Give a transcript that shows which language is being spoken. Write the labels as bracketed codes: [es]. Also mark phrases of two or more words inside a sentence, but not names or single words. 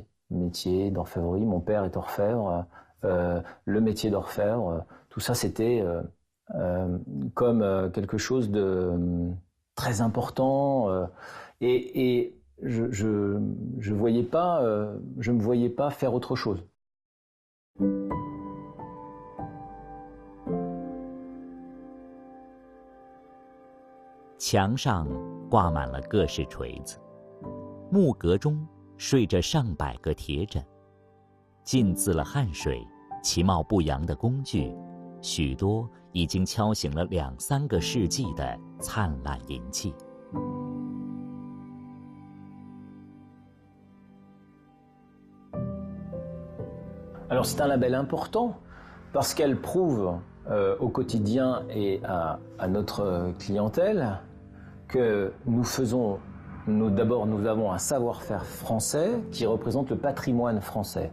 [fr] Le métier d'orfèvrerie, mon père est orfèvre, le métier d'orfèvre, tout ça c'était comme quelque chose de très important et je voyais pas, je me voyais pas faire autre chose. [zh] 墙上挂满了各式锤子，木格中睡着上百个铁枕，浸渍了汗水、其貌不扬的工具，许多已经敲醒了2-3个世纪的灿烂银器。 [fr] Alors c'est un label important parce qu'elle prouve au quotidien et à notre clientèle que d'abord nous avons un savoir-faire français qui représente le patrimoine français.